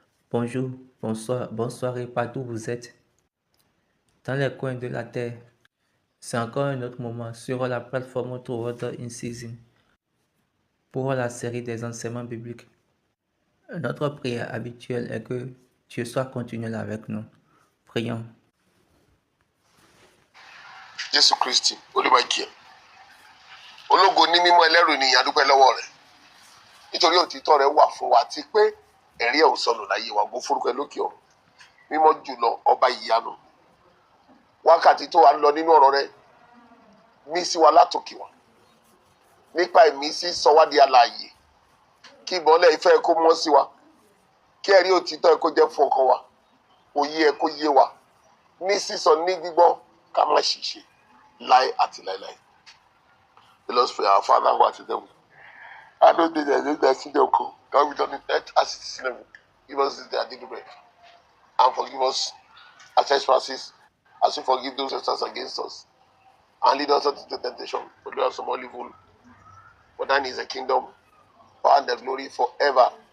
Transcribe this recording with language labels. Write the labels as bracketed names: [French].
[French] Bonjour, bonsoir, bonsoir et partout où vous êtes. Dans les coins de la terre, c'est encore un autre moment sur la plateforme Toward in Season pour la série des enseignements bibliques. Notre prière habituelle est que Dieu soit continuel avec nous. Prions. [Yoruba] Jésù Kristi Olúwa ìkẹ́ ológo ní mímọ́ ẹlẹ́rù ènìyàn a dúpẹ́ lọ́wọ́ rẹ̀ nítorí òtítọ́ rẹ̀ wà fún wa àti pé ẹ̀rí ẹ̀ ò sọnù láyé wa gbó forúkọ ẹ lókè ọ̀run mímọ́ jùlọ ọba ìyanu wákàtí tó wà ń lọ nínú ọ̀rọ̀ rẹ̀ mí sí wa látòkè wá nípa ìmísí sọ wá di alààyè kí ìmọ́lẹ̀ ìfẹ́ kó mọ́ sí wa kí ẹ̀rí òtítọ́ ẹ kó jẹ́ fún ọkàn wa òye ẹ kó yé wa ní sísọ ní gbígbọ́ ká má ṣìṣe láé àti láéláé. [English] Let us pray. Our Father who art in heaven, hallowed be thy name, thy kingdom come. Thy will be done on earth as it is in heaven. Give us this day our daily bread, and forgive us our trespasses, as we forgive those who trespass against us. And lead us not into temptation, but deliver us from all evil. For thine is the kingdom, power, and the glory forever.